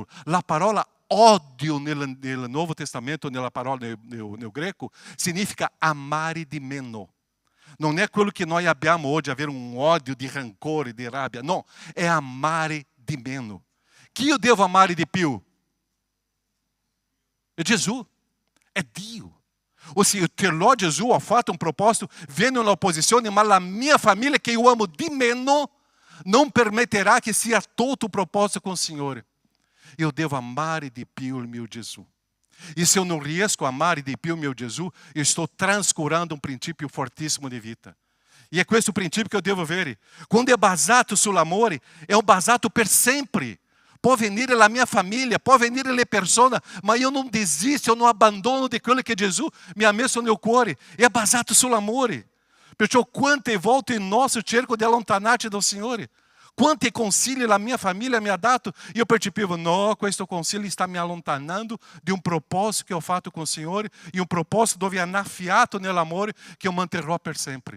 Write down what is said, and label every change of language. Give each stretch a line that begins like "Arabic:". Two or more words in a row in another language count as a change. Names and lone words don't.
Italian: La parola odio nel Nuovo Testamento, nella parola nel greco, significa amare di meno. Non è quello che noi abbiamo oggi, avere un odio di rancore, di rabbia. No, è amare di meno. Chi io devo amare di più? È Gesù, è Dio.
Portuguese: Ou seja, o teu
Italian: Gesù ha fatto un proposito, viene un'opposizione, ma la mia famiglia che io amo di meno non permetterà che sia tolto o proposito
Portuguese: com o
Italian: Signore.
Portuguese: Eu devo
Italian: amare di più il mio Gesù. E
Portuguese: se eu não
Italian: riesco a amare di più il mio Gesù,
Portuguese: eu estou transcurando um princípio fortissimo
Italian: di vita.
Portuguese: E é questo princípio que eu devo avere.
Italian: Quando é basato sull'amore,
Portuguese: é um
Italian: basato per sempre. Può venire la mia famiglia, può venire le persone, ma io non desisto, io non abbandono di quello che Gesù mi ha messo nel cuore. È basato sull'amore. Perciò quante volte il nostro cerco di allontanarci dal Signore, quanti consigli la mia famiglia mi ha dato, io percepivo, no, questo consiglio sta mi allontanando di un proposito che ho fatto con il Signore, e un proposito dove è annaffiato nell'amore che io manterrò per sempre.